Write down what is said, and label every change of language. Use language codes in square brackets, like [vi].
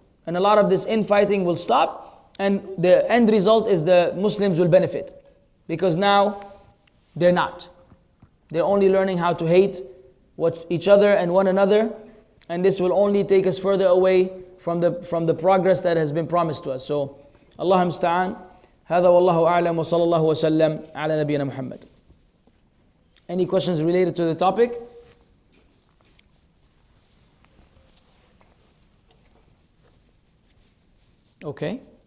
[en] And a lot of this infighting will stop, and the end result is the Muslims will benefit. Because now they're not. They're only learning how to hate each other and one another, and this will only take us further away from the progress that has been promised to us. So, Allahumma musta'an. [ar] هذا والله أعلم وصلى الله وسلم على نبينا محمد. [en] Any questions related to the topic? Okay.